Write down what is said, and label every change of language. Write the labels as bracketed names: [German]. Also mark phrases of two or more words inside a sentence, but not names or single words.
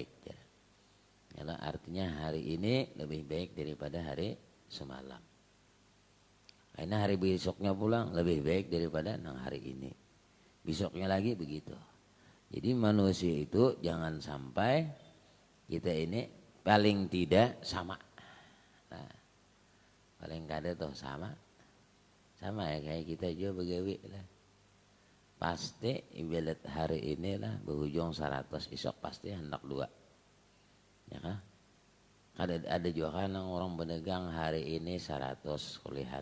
[Indonesian] Ya, artinya hari ini lebih baik daripada hari semalam. Karena hari besoknya pulang lebih baik daripada hari ini. Besoknya lagi begitu. Jadi manusia itu jangan sampai kita ini paling tidak sama. [Banjar] Nah, paling kada tuh sama ya kayak kita juga begawi lah. [Indonesian] Pasti ibadat hari ini lah berujung 100, esok pasti hendak 2. Ya kan? [Banjar] Ada juga kan orang berdagang hari ini 100 kulihan.